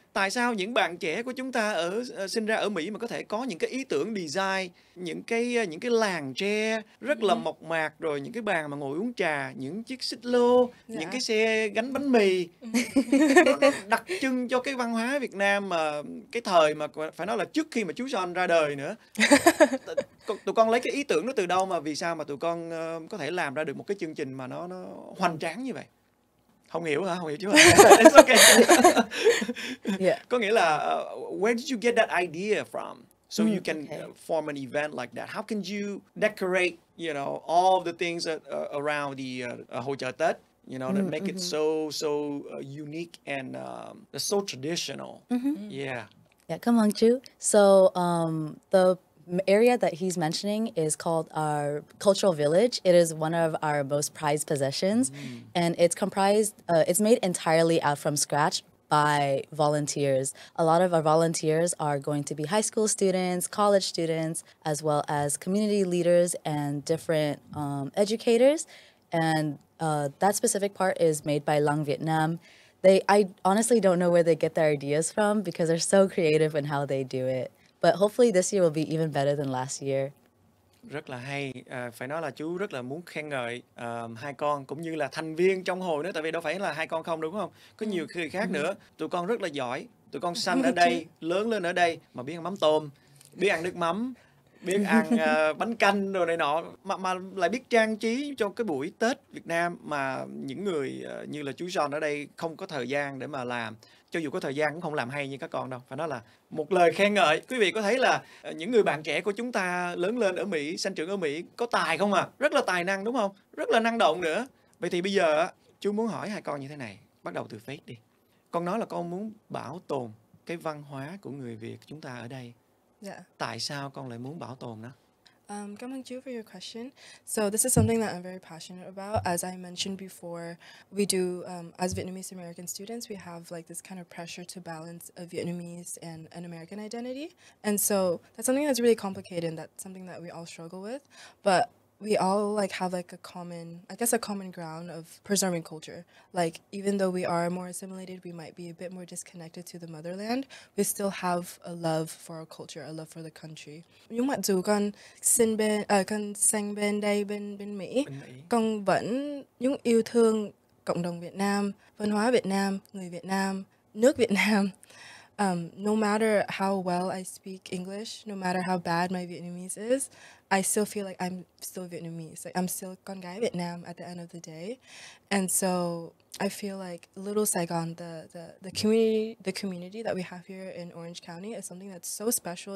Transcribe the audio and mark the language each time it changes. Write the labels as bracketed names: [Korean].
[Vietnamese] Tại sao những bạn trẻ của chúng ta sinh ra ở Mỹ mà có thể có những cái ý tưởng design, những cái làng tre rất là mộc mạc, rồi những cái bàn mà ngồi uống trà, những chiếc xích lô, những cái xe gánh bánh mì, nó đặc trưng cho cái văn hóa Việt Nam mà cái thời mà phải nói là trước khi mà chú Son ra đời nữa. Tụi con lấy cái ý tưởng đó từ đâu mà vì sao mà tụi con có thể làm ra được một cái chương trình mà nó hoành tráng như vậy? Không hiểu hả? Không hiểu chứ hả? [English] It's okay. Yeah. [Vietnamese] Có nghĩa là [English] where did you get that idea from? So you can form an event like that. How can you decorate, all the things around the [Vietnamese] hội chợ Tết, [English] that make it so unique and so traditional. Yeah. Yeah, come on, Chu. So the area that he's mentioning is called our cultural village. It is one of our most prized possessions, and it's comprised. It's made entirely out from scratch by volunteers. A lot of our volunteers are going to be high school students, college students, as well as community leaders and different educators. And that specific part is made by Lang Vietnam. I honestly don't know where they get their ideas from because they're so creative in how they do it. But hopefully this year will be even better than last year. [Vietnamese] Rất là hay. Phải nói là chú rất là muốn khen ngợi hai con cũng như là thành viên trong hội nữa, tại vì đâu phải là hai con không đúng không? Có nhiều người khác nữa. Tụi con rất là giỏi. Tụi con sanh ở đây, lớn lên ở đây mà biết ăn mắm tôm, biết ăn nước mắm, biết ăn bánh canh rồi này nọ, mà lại biết trang trí cho cái buổi Tết Việt Nam mà những người như là chú John ở đây không có thời gian để mà làm. Cho dù có thời gian cũng không làm hay như các con đâu. Phải nói là một lời khen ngợi. Quý vị có thấy là những người bạn trẻ của chúng ta lớn lên ở Mỹ, sinh trưởng ở Mỹ có tài không à? Rất là tài năng đúng không? Rất là năng động nữa. Vậy thì bây giờ chú muốn hỏi hai con như thế này. Bắt đầu từ Faith đi. Con nói là con muốn bảo tồn cái văn hóa của người Việt chúng ta ở đây. [English] Yeah. [Vietnamese] Tại sao con lại muốn bảo tồn nó? Cảm ơn chú [English] for your question. So this is something that I'm very passionate about. As I mentioned before, we do, as Vietnamese American students, we have like this kind of pressure to balance a Vietnamese and an American identity. And so that's something that's really complicated, and that's something that we all struggle with. But we all like have like a common ground of preserving culture. Like even though we are more assimilated, we might be a bit more disconnected to the motherland, we still have a love for our culture, a love for the country. [Vietnamese] Nhưng mặc dù con sinh bên đây bên Mỹ, con vẫn những yêu thương cộng đồng Việt Nam, văn hóa Việt Nam, người Việt Nam, nước Việt Nam. [English] No matter how well I speak English, no matter how bad my Vietnamese is, I still feel like I'm still Vietnamese. Like I'm still [Vietnamese] con gái Việt Nam [English] at the end of the day. And so I feel like Little Saigon, the community that we have here in Orange County is something that's so special.